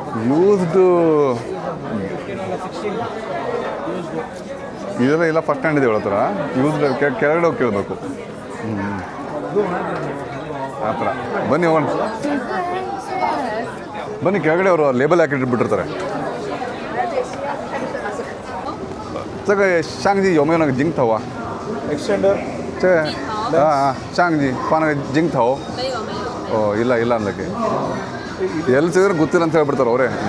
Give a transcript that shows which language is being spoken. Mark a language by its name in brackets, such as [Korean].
[Kannada] Used ಇದೆಲ್ಲ ಇಲ್ಲ, first hand ಇದೆ ಥರ ಯೂಸ್ಡ್ ಕೆಳಗಡೆ ಹೋಗಿ ಕೇಳಬೇಕು. ಆ ಥರ ಬನ್ನಿ ಹೋಗೋಣ, ಬನ್ನಿ ಕೆಳಗಡೆ ಅವರು ಲೇಬಲ್ ಹಾಕಿಟ್ಬಿಟ್ಟಿರ್ತಾರೆ. [Chinese] 这个相机有没有那个镜头啊？ [English] Extender. [Chinese] 这相机放那个镜头。没有。 [Kannada] ಓ ಇಲ್ಲ ಅಂದಕ್ಕೆ ಎಲ್ಲಿ ಸಿದ್ರೆ ಗೊತ್ತಿಲ್ಲ ಅಂತ ಹೇಳ್ಬಿಡ್ತಾರೆ ಅವರೇ.